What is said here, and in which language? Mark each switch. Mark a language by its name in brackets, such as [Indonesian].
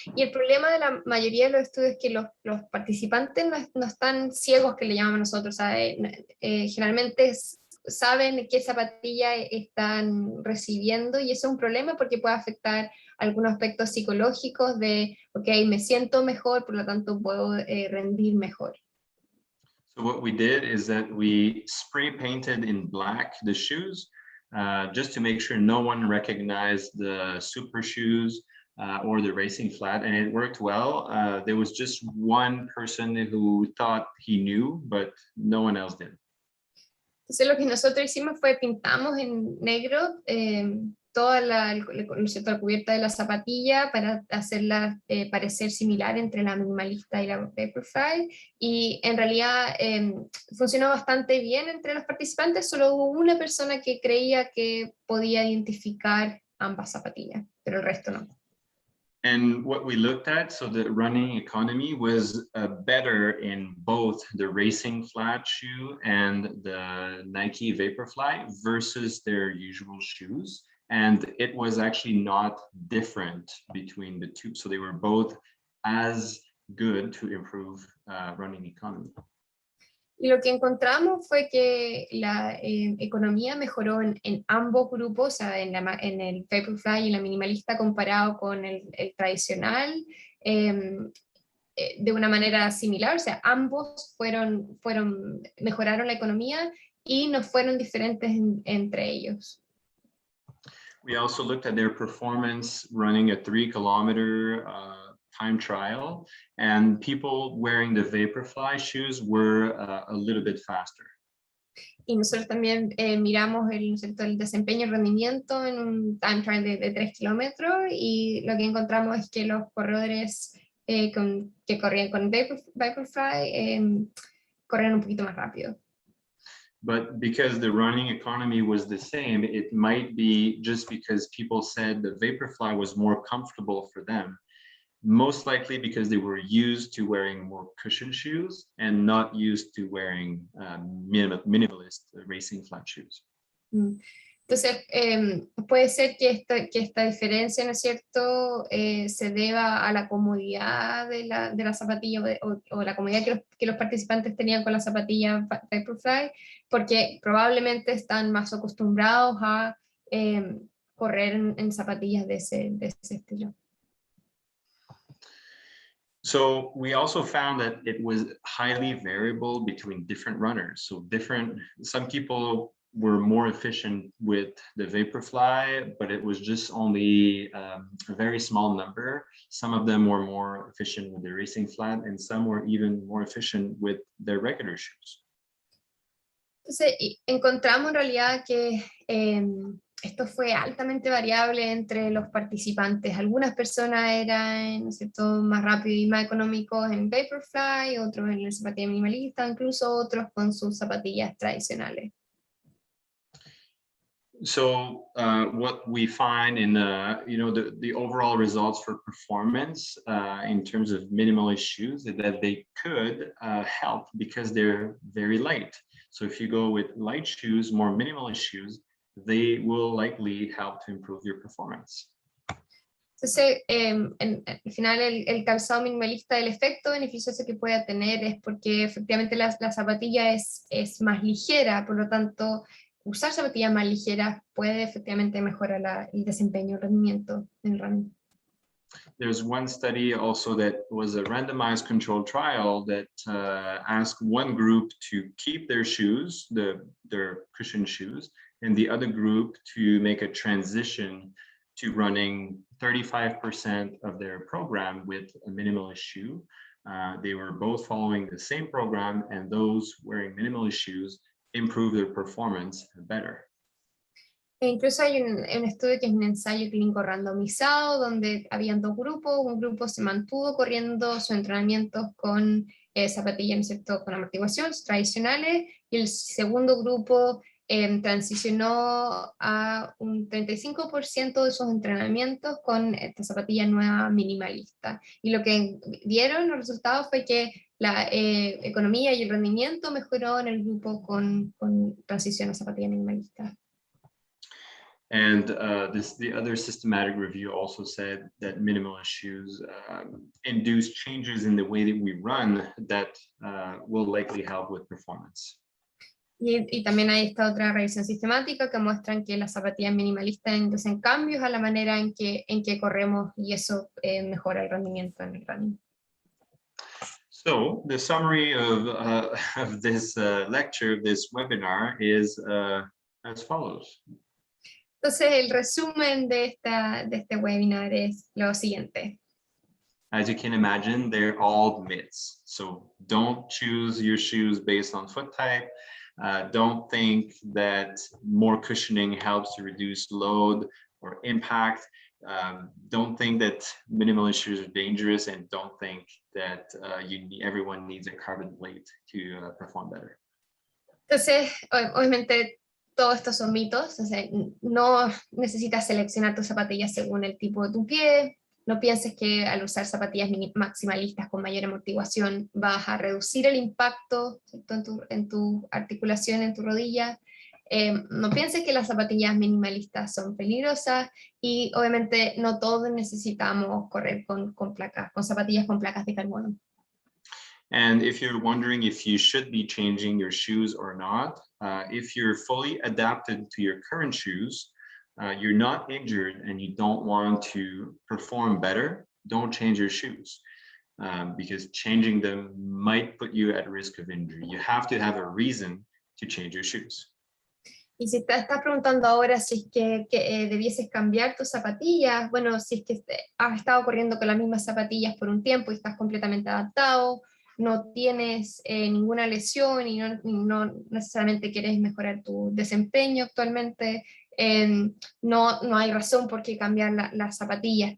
[Spanish] Y el problema de la mayoría de los estudios es que los participantes no están ciegos, que le llamamos nosotros. Generalmente saben qué zapatilla están recibiendo, y eso es un problema porque puede afectar algunos aspectos psicológicos de, ok, me siento mejor, por lo tanto puedo rendir mejor. [English] So what we did is that we spray painted in black the shoes, just to make sure no one recognized the super shoes or the racing flat, and it worked well. There was just one person who thought he knew, but no one else did. [Spanish] Entonces lo que nosotros hicimos fue pintamos en negro toda la cubierta de la zapatilla para hacerla parecer similar entre la minimalista y la Vaporfly, y en realidad funcionó bastante bien entre los participantes. Solo hubo una persona que creía que podía identificar ambas zapatillas, pero el resto no. [English] And what we looked at, so the running economy was better in both the racing flat shoe and the Nike Vaporfly versus their usual shoes. And it was actually not different between the two. So they were both as good to improve running economy. [Spanish] Y lo que encontramos fue que la economía mejoró en ambos grupos, o sea, en el Vaporfly y en la minimalista comparado con el tradicional, de una manera similar. O sea, ambos mejoraron la economía y no fueron diferentes entre ellos. [English] We also looked at their performance running a 3-kilometer time trial, and people wearing the Vaporfly shoes were a little bit faster. [Spanish] Y nosotros también miramos el desempeño y rendimiento en un time trial de 3 kilómetros, y lo que encontramos es que los corredores que corrían con Vaporfly corren un poquito más rápido. [English] But because the running economy was the same, it might be just because people said the Vaporfly was more comfortable for them. Most likely because they were used to wearing more cushioned shoes and not used to wearing minimalist racing flat shoes. [Spanish] Entonces, puede ser que esta diferencia, ¿no es cierto?, se deba a la comodidad de la zapatilla o la comodidad que los participantes tenían con la zapatilla Vaporfly, porque probablemente están más acostumbrados a correr en zapatillas de ese estilo. [English] So we also found that it was highly variable between different runners. So some people were more efficient with the Vaporfly, but it was just only a very small number. Some of them were more efficient with the racing flat, and some were even more efficient with their regular shoes. [Spanish] Entonces, encontramos en realidad que esto fue altamente variable entre los participantes. Algunas personas eran, ¿no es cierto?, más rápidos y más económicos en Vaporfly, otros en la zapatilla minimalista, incluso otros con sus zapatillas tradicionales. [English] So what we find in the overall results for performance in terms of minimalist shoes is that they could help because they're very light. So if you go with light shoes, more minimalist shoes, they will likely help to improve your performance. [Spanish] Entonces, al final el calzado minimalista, el efecto beneficioso que pueda tener es porque efectivamente la zapatilla es más ligera, por lo tanto, usar zapatillas más ligeras puede efectivamente mejorar el desempeño, el rendimiento en el running. [English] There's one study also that was a randomized controlled trial that asked one group to keep their shoes, their cushioned shoes, and the other group to make a transition to running 35% of their program with a minimalist shoe. They were both following the same program, and those wearing minimalist shoes improve their performance better. [Spanish] E incluso hay un estudio que es un ensayo clínico randomizado donde habían dos grupos. Un grupo se mantuvo corriendo sus entrenamientos con zapatillas, ¿no es cierto?, con amortiguación, tradicionales, y el segundo grupo transicionó a un 35% de sus entrenamientos con esta zapatilla nueva minimalista. Y lo que dieron los resultados fue que la economía y el rendimiento mejoró en el grupo con transición a zapatilla minimalista. [English] And the other systematic review also said that minimalist shoes induce changes in the way that we run that will likely help with performance. [Spanish] Y también hay esta otra revisión sistemática que muestran que las zapatillas minimalistas inducen cambios a la manera en que corremos, y eso mejora el rendimiento en el running. [English] So the summary of this lecture, this webinar, is as follows. [Spanish] Entonces el resumen de este webinar es lo siguiente. [English] As you can imagine, they're all myths. So don't choose your shoes based on foot type. Don't think that more cushioning helps to reduce load or impact. Don't think that minimalist shoes are dangerous, and don't think that everyone needs a carbon plate to perform better. [Spanish] Entonces, obviamente, todos estos son mitos. O sea, no necesitas seleccionar tus zapatillas según el tipo de tu pie. No pienses que al usar zapatillas maximalistas con mayor amortiguación vas a reducir el impacto, ¿cierto?, en tu articulación, en tu rodilla. No pienses que las zapatillas minimalistas son peligrosas, y obviamente no todos necesitamos correr con zapatillas con placas de carbono. [English] And if you're wondering if you should be changing your shoes or not, if you're fully adapted to your current shoes, you're not injured and you don't want to perform better, don't change your shoes, because changing them might put you at risk of injury. You have to have a reason to change your shoes. [Spanish] Y si te estás preguntando ahora si es que debieses cambiar tus zapatillas, bueno, si es que has estado corriendo con las mismas zapatillas por un tiempo y estás completamente adaptado, no tienes ninguna lesión y no necesariamente quieres mejorar tu desempeño actualmente, no hay razón por qué cambiar las zapatillas.